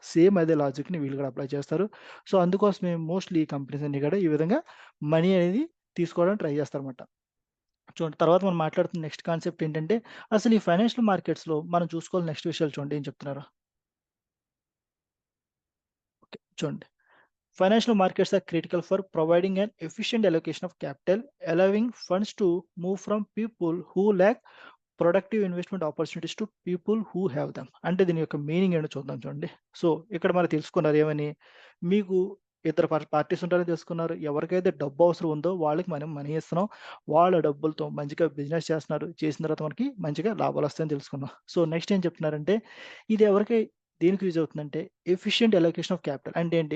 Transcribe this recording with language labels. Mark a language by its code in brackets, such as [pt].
[te] Same అదే లాజిక్‌ని వీళ్ళు కూడా అప్లై చేస్తారు. సో, అందుకోసమే మోస్ట్‌లీ ఈ కంపెనీస్ అన్నీ కూడా ఈ విధంగా మనీ అనేది తీసుకోవడానికి ట్రై చేస్తారన్నమాట. చూడండి తర్వాత మనం మాట్లాడుతున్న నెక్స్ట్ కాన్సెప్ట్ ఏంటంటే, అసలు ఈ ఫైనాన్షియల్ మార్కెట్స్‌లో మనం చూసుకోవాల్సిన నెక్స్ట్ విషయాలు చూడండి ఏం చెప్తున్నారో. ఓకే. చూడండి. [en] Financial markets are critical for providing an efficient allocation of capital, allowing funds to move from people who lack productive investment opportunities to people who have them. [te] అంటే దీని యొక్క మీనింగ్ ఏంటో చూద్దాం చూడండి. సో, ఇక్కడ మనం తెలుసుకున్నారు ఏమని? మీకు ఇద్దరు పార్టీస్ ఉంటారని తెలుసుకున్నారు. ఎవరికైతే డబ్బు అవసరం ఉందో వాళ్ళకి మనం మనీ ఇస్తున్నాం. వాళ్ళ డబ్బులతో మంచిగా బిజినెస్ చేస్తున్నారు. చేసిన తర్వాత మనకి మంచిగా లాభాలొస్తాయని తెలుసుకున్నాం. సో, నెక్స్ట్ ఏం చెప్తున్నారంటే ఇది ఎవరికి దేనికి యూజ్ అవుతుందంటే ఎఫిషియంట్ అలోకేషన్ ఆఫ్ క్యాపిటల్ అంటే ఏంటి?